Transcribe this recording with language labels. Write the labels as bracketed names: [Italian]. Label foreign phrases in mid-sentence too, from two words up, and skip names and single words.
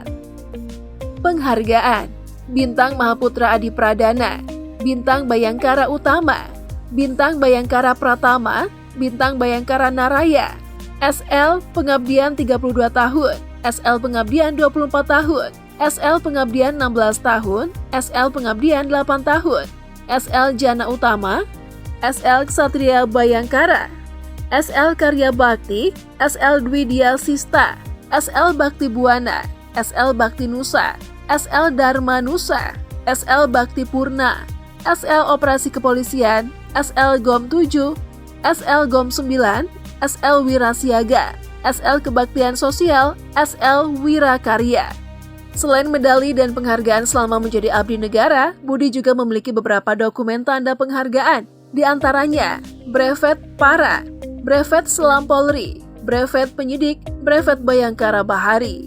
[Indonesian] Penghargaan: Bintang Mahaputra Adi Pradana, Bintang Bayangkara Utama, Bintang Bayangkara Pratama, Bintang Bayangkara Naraya, SL Pengabdian 32 tahun, SL Pengabdian 24 tahun, SL Pengabdian 16 tahun, SL Pengabdian 8 tahun, SL Jana Utama, SL Ksatria Bayangkara, SL Karya Bakti, SL Dwidia Sista, SL Bakti Buana, SL Bakti Nusa, SL Dharma Nusa, SL Bakti Purna, SL Operasi Kepolisian, SL GOM 7, SL GOM 9, SL Wirasiaga, SL Kebaktian Sosial, SL Wirakarya. Selain medali dan penghargaan selama menjadi abdi negara, Budi juga memiliki beberapa dokumen tanda penghargaan, di antaranya Brevet Para, Brevet Selam Polri, Brevet Penyidik, Brevet Bayangkara Bahari.